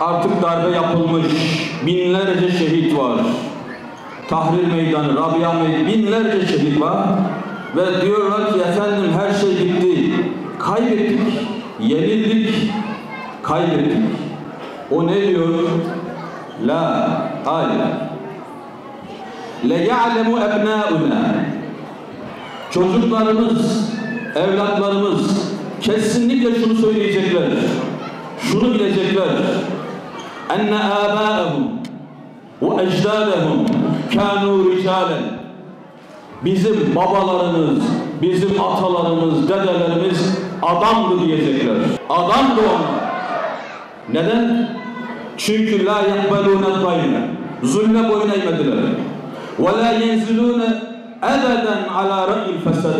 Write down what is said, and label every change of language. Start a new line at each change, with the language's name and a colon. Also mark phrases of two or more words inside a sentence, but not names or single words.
Turkish: artık darbe yapılmış, binlerce şehit var. Tahrir Meydanı, Rabia Meydanı, binlerce şehit var. Ve diyorlar ki efendim her şey bitti, kaybettik, yenildik, kaybettik. O ne diyor? La, hayır.
Arabic: لَيَعْلَمُ اَبْنَاؤُنَا
Turkish: Çocuklarımız, evlatlarımız kesinlikle şunu söyleyecekler, şunu bilecekler.
Arabic: اَنَّ آبَاءَهُمْ وَاَجْدَادَهُمْ كَانُوا رِجَالًا
Turkish: Bizim babalarımız, bizim atalarımız, dedelerimiz adamdı diyecekler. Adamdı onlar. Neden?
Arabic: Çünkü لا يقبلون الدنية.
Turkish: Zulme boyun eğmediler.
Arabic: ولا ينزلون أبدا على رأي الفسدة.